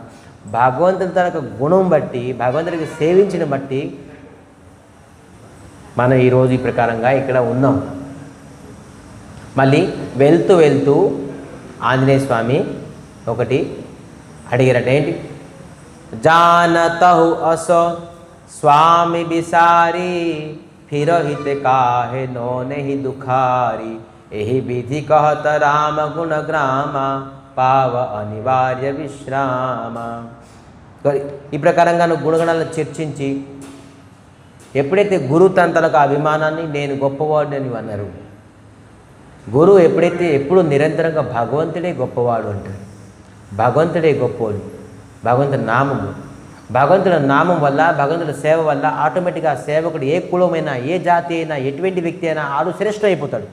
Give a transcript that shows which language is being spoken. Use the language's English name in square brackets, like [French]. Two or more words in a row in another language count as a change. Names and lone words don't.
[Telugu] భగవంతుని తన గుణం బట్టి, భగవంతుడికి సేవించిన బట్టి మనం ఈరోజు ఈ ప్రకారంగా ఇక్కడ ఉన్నాం. మళ్ళీ వెళ్తూ ఆంజనేయ స్వామి ఒకటి అడిగారట. ఏంటి? [Awadhi] జానతహు असो स्वामी बिसारी, फिरहित काहे नो नहीं दुखारी, यही विधि कहत राम गुण ग्राम, पाव अनिवार्य विश्राम. [Telugu] ఈ ప్రకారంగా గుణగణాలను చర్చించి ఎప్పుడైతే గురువు తనకు అభిమానాన్ని, నేను గొప్పవాడు అని అన్నారు. గురువు ఎప్పుడు నిరంతరంగా భగవంతుడే గొప్పవాడు అంటారు. భగవంతుడే గొప్పవాడు. భగవంతుడి నామము, భగవంతుడి నామం వల్ల, భగవంతుడి సేవ వల్ల ఆటోమేటిక్గా సేవకుడు ఏ కులమైనా, ఏ జాతి అయినా, ఎటువంటి వ్యక్తి అయినా ఆడు శ్రేష్ఠ అయిపోతాడు.